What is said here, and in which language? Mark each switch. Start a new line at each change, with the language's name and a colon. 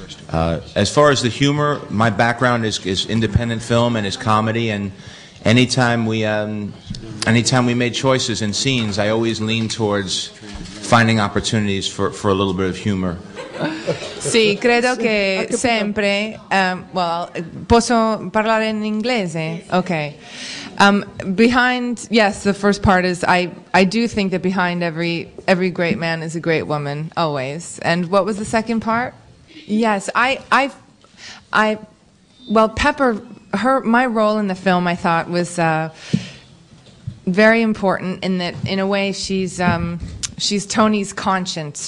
English: As far as the humor, my background is independent film and is comedy, and anytime we made choices in scenes, I always leaned towards finding opportunities for a little bit of humor.
Italian: Sì, credo che sempre. Posso parlare in inglese?
English: Okay. Yes, the first part is I do think that behind every great man is a great woman, always. And what was the second part? Yes, Pepper. My role in the film, I thought, was very important in that, in a way, she's Tony's conscience.